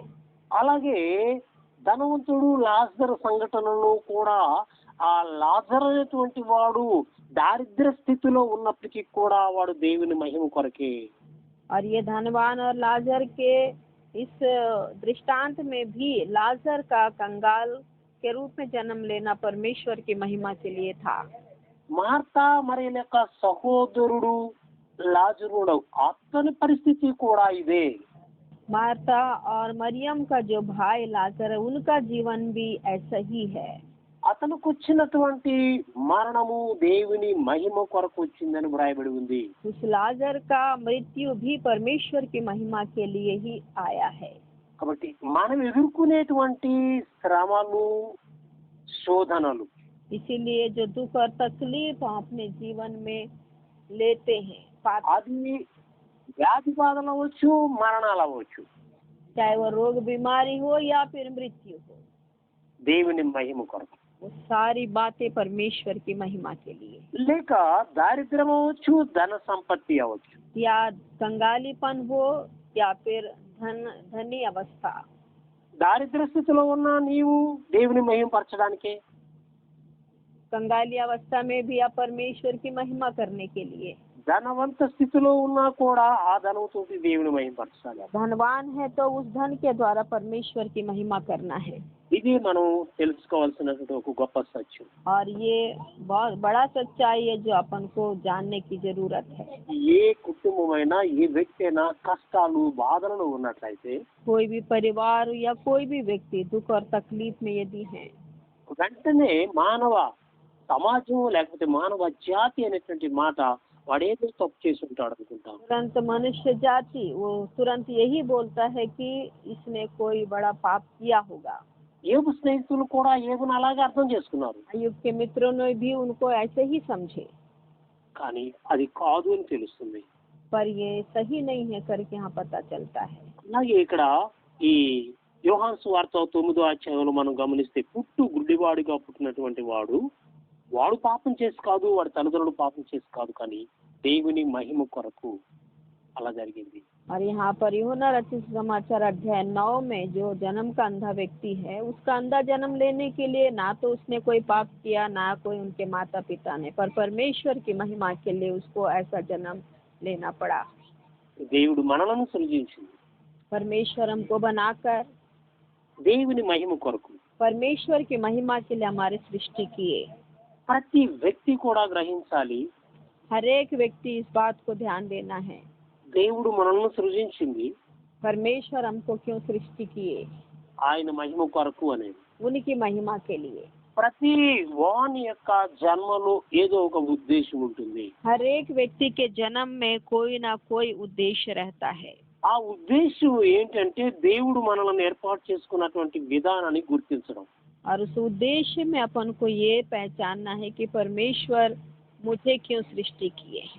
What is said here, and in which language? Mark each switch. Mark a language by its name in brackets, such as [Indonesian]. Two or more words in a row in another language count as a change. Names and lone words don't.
[Telugu] అలాగే ధనవంతుడు లాజరు సంఘటనలో కూడా ఆ లాజరు అనేటువంటి వాడు దారిద్ర్య స్థితిలో ఉన్నప్పటికీ కూడా వాడు దేవుని మహిమ కొరకే. [Hindi] और ये धनवान और लाजर के इस दृष्टांत में भी लाजर का कंगाल के रूप में जन्म लेना परमेश्वर की महिमा के लिए था। [Telugu] మార్తా మరియల యొక్క సహోదరుడు లాజరుడు అతని పరిస్థితి కూడా ఇదే. [Hindi] मार्था और मरियम का जो भाई लाजर है, उनका जीवन भी ऐसा ही है। [Telugu] అతనికి వచ్చినటువంటి మరణము దేవుని మహిమ కొరకు వచ్చిందని వ్రాయబడి ఉంది. [Hindi] उस लाजर का मृत्यु भी परमेश्वर की महिमा के लिए ही आया है। [Telugu] కాబట్టి మనం ఎదుర్కొనేటువంటి శ్రమలు శోధనలు, [Hindi] इसीलिए जो दुख और तकलीफ हम अपने जीवन में लेते हैं, [Telugu] అది వ్యాధి బాధలు అవ్వచ్చు, మరణాలు అవ్వచ్చు, [Hindi] चाहे वो रोग बीमारी हो या फिर मृत्यु हो, [Telugu] దేవుని మహిమ కొరకు. [Hindi] वो सारी बातें परमेश्वर की महिमा के लिए। [Telugu] లేక దారిద్ర్యం అవ్వచ్చు, ధన సంపత్తి అవ్వచ్చు, [Hindi] या कंगालीपन हो या फिर धनी अवस्था। [Telugu] దారిద్ర్య స్థితిలో ఉన్న నీవు దేవుని మహిమపరచడానికే, [Hindi] कंगाली अवस्था में भी आप परमेश्वर की महिमा करने के लिए, [Telugu] ధనవంత స్థితిలో ఉన్నా కూడా ఆ ధనంతో దేవుని మహిమపరచాలి. [Hindi] धनवान है तो उस धन के द्वारा परमेश्वर की महिमा करना है। [Telugu] ఇది మనం తెలుసుకోవాల్సినటువంటి ఒక గొప్ప సత్యం. [Hindi] और ये बहुत बड़ा सच्चाई है जो अपन को जानने की जरूरत है। [Telugu] ఏ కుటుంబమైనా ఏ వ్యక్తి అయినా కష్టాలు బాధలను ఉన్నట్లయితే [Hindi] कोई भी परिवार या कोई भी व्यक्ति दुख और तकलीफ में यदि है, [Telugu] వెంటనే మానవ సమాజం లేకపోతే మానవ జాతి అనేటువంటి మాట వాడేదో తప్పు చేసి ఉంటాడు అనుకుంటాం. [Hindi] तुरंत मनुष्य जाति वो तुरंत यही बोलता है कि इसने कोई बड़ा पाप किया होगा। [Telugu] ఏబు స్నేహితులు కూడా ఏబును అలాగే అర్థం చేసుకున్నారు. [Hindi] अय्यूब के मित्रों ने भी उनको ऐसे ही समझे, [Telugu] కానీ అది కాదు అని తెలుస్తుంది. [Hindi] पर ये सही नहीं है करके यहाँ पता चलता है। [Telugu] అలాగే ఇక్కడ ఈ యోహాను సువార్త 9వ అధ్యాయంలో మనం గమనిస్తే పుట్టు గుడ్డివాడిగా పుట్టినటువంటి వాడు పాపం చేసి కాదు, వాడి తల్లిదండ్రులు పాపం చేసి కాదు, కానీ దేవుని మహిమ కొరకు అలా జరిగింది. [Hindi] और यहाँ पर यूहन्ना रचित समाचार अध्याय 9 में जो जन्म का अंधा व्यक्ति है, उसका अंधा जन्म लेने के लिए ना तो उसने कोई पाप किया, ना कोई उनके माता पिता ने, पर परमेश्वर की महिमा के लिए उसको ऐसा जन्म लेना पड़ा। [Telugu] దేవుడు మనలను సృజించింది [Hindi] परमेश्वर हमको बनाकर [Telugu] దేవుని మహిమ కొరకు. [Hindi] परमेश्वर की महिमा के लिए हमारे सृष्टि किए। [Telugu] ప్రతి వ్యక్తి కూడా గ్రహించాలి, [Hindi] हर एक व्यक्ति इस बात को ध्यान देना है, [Telugu] దేవుడు మనల్ని సృజించింది [Hindi] परमेश्वर हमको क्यों सृष्टि किए, [Telugu] ఆయన మహిమ కొరకు అనేది. [Hindi] उनकी महिमा के लिए। [Telugu] ప్రతి వాని యొక్క జన్మలో ఏదో ఒక ఉద్దేశం ఉంటుంది. [Hindi] हर एक व्यक्ति के जन्म में कोई ना कोई उद्देश्य रहता है। [Telugu] ఆ ఉద్దేశం ఏంటంటే దేవుడు మనల్ని ఏర్పాటు చేసుకున్నటువంటి విధానాన్ని గుర్తించడం. [Hindi] और उस उद्देश्य में अपन को ये पहचानना है कि परमेश्वर मुझे क्यों सृष्टि किए हैं।